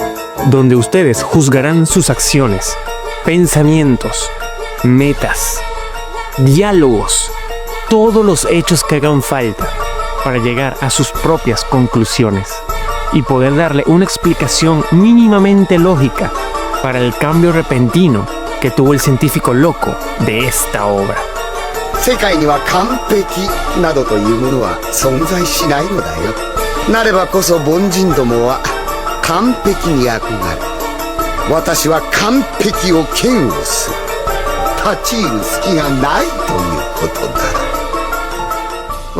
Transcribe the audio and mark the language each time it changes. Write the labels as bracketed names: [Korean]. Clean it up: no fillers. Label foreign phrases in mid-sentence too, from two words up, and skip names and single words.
[Spanish] Donde ustedes juzgarán sus acciones, pensamientos, metas, diálogos, todos los hechos que hagan falta para llegar a sus propias conclusiones y poder darle una explicación mínimamente lógica para el cambio repentino que tuvo el científico loco de esta obra. [Japanese] 世界には完璧などというものは存在しないのだよ。なればこそ凡人どもは完璧に憧れ、私は完璧を嫌悪する。立ち入る隙がないということだ。